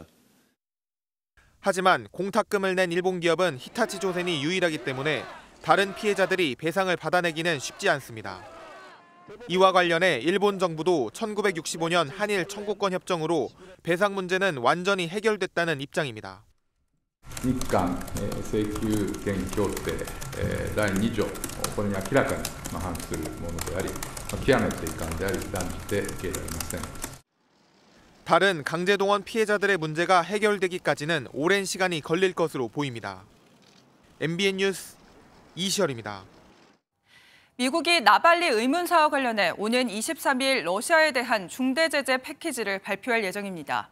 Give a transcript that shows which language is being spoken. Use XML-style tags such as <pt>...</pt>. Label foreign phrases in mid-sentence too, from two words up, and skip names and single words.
<ko>하지만 공탁금을 낸 일본 기업은 히타치 조선이 유일하기 때문에 다른 피해자들이 배상을 받아내기는 쉽지 않습니다. 이와 관련해 일본 정부도 1965년 한일 청구권 협정으로 배상 문제는 완전히 해결됐다는 입장입니다.</ko> <ja>日韓請求権協定第2条、これに明らかに反するものであり、極めて遺憾であり断じて受け入れられません。</ja> <ko>다른 강제동원 피해자들의 문제가 해결되기까지는 오랜 시간이 걸릴 것으로 보입니다. MBN 뉴스 이시열입니다. 미국이 나발리 의문사와 관련해 오는 23일 러시아에 대한 중대 제재 패키지를 발표할 예정입니다.</ko>